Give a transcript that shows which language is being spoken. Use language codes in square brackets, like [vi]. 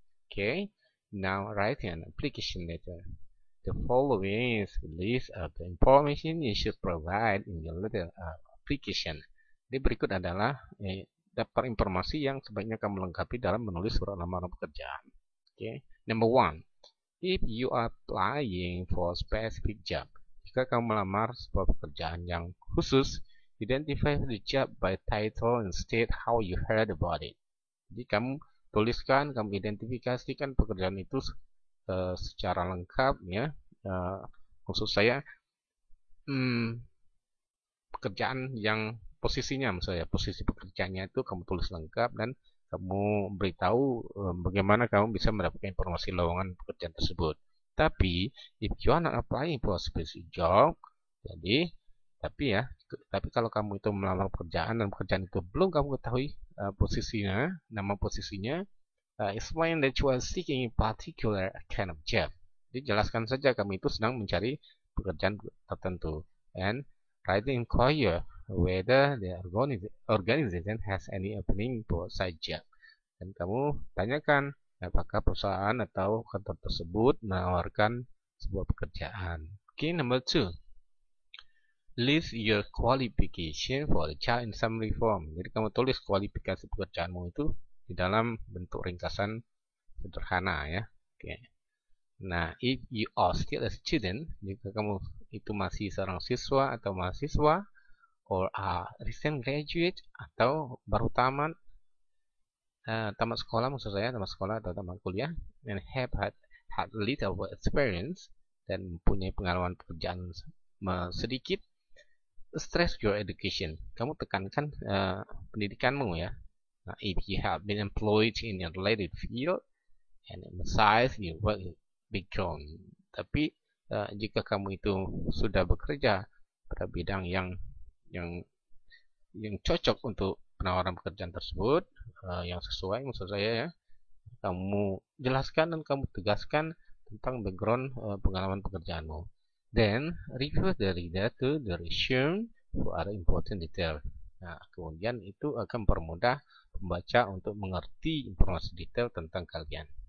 [en] Okay, now writing an application letter. The following is a list of the information you should provide in your letter application. [id] Jadi berikut adalah daftar informasi yang sebaiknya kamu lengkapi dalam menulis surat lamaran pekerjaan. [en] Okay. Number 1. If you are applying for a specific job, [id] jika kamu melamar sebuah pekerjaan yang khusus, [en] identify the job by title and state how you heard about it. [id] Jadi kamu tuliskan, kamu identifikasikan pekerjaan itu secara lengkap, ya. Maksud saya pekerjaan yang posisinya, misalnya posisi pekerjaannya itu kamu tulis lengkap dan kamu beritahu bagaimana kamu bisa mendapatkan informasi lowongan pekerjaan tersebut. [en] Tapi if you are not applying for a specific job, [id] tapi kalau kamu itu melamar pekerjaan dan pekerjaan itu belum kamu ketahui posisinya, nama posisinya, [en] explain that you are seeking a particular kind of job. [id] Jadi jelaskan saja kamu itu sedang mencari pekerjaan tertentu. [en] And write the employer whether the organization has any opening for such job. [id] Dan kamu tanyakan apakah perusahaan atau kantor tersebut menawarkan sebuah pekerjaan. [en] Okay, number 2. List your qualification for the job in summary form. [id] Jadi kamu tulis kualifikasi pekerjaanmu itu di dalam bentuk ringkasan sederhana, ya. Okay. Nah, [en] if you are still a student, [id] jika kamu itu masih seorang siswa atau mahasiswa, [en] or a recent graduate [id] atau baru tamat sekolah, maksud saya tamat sekolah atau tamat kuliah, [en] and have had little experience [id] dan mempunyai pengalaman pekerjaan sedikit, [en] stress your education. [id] Kamu tekankan pendidikanmu, ya. [en] Nah, if you have been employed in a related field and emphasize your work background. [id] Tapi jika kamu itu sudah bekerja pada bidang yang cocok untuk penawaran pekerjaan tersebut, yang sesuai, maksud saya, ya, kamu jelaskan dan kamu tegaskan tentang background pengalaman pekerjaanmu. [en] Then refer the reader to the resume for other important detail. [id] Nah, kemudian itu akan mempermudah pembaca untuk mengerti informasi detail tentang kalian.